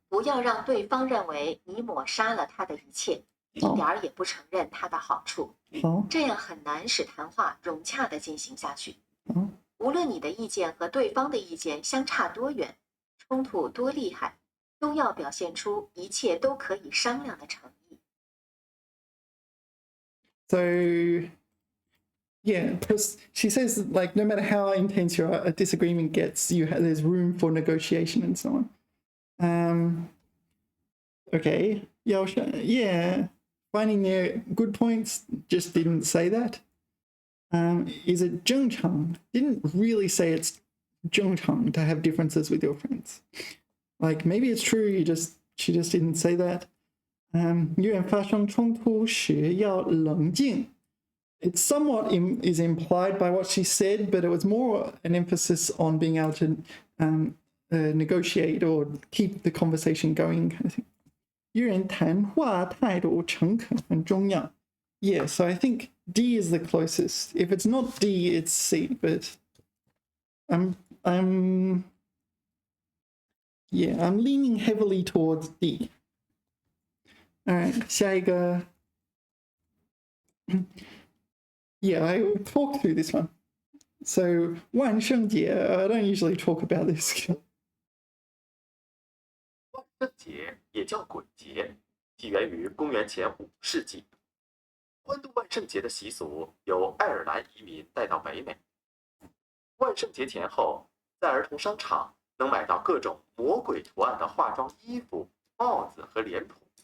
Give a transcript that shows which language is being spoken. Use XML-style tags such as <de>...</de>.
<zh>不要让对方认为你抹杀了他的一切，一点儿也不承认他的好处，好，这样很难使谈话融洽地进行下去。好，无论你的意见和对方的意见相差多远，冲突多厉害，都要表现出一切都可以商量的诚意。</zh> <en>So, yeah, because she says like no matter how intense your disagreement gets, there's room for negotiation and so on. Okay, yeah, finding their good points, just didn't say that. Is it 正常?Didn't really say it's 正常 to have differences with your friends. Like maybe it's true, she just didn't say that.</en> <zh>与人发生冲突时要冷静</zh> <en>It somewhat is implied by what she said, but it was more an emphasis on being able to negotiate or keep the conversation going. I think</en> <zh>与人谈话态度诚恳很重要.</zh> <en>Yeah, so I think D is the closest. If it's not D, it's C. But I'm leaning heavily towards D. All right,</en> <zh>下一个.</zh> <en>Yeah, I talked through this one. So 万圣节, I don't usually talk about this.</en> <zh>万圣节也叫鬼节，起源于公元前5世纪。欢度万圣节的习俗由爱尔兰移民带到北美。万圣节前后，在儿童商场能买到各种魔鬼图案的化妆衣服、帽子和脸谱。</zh>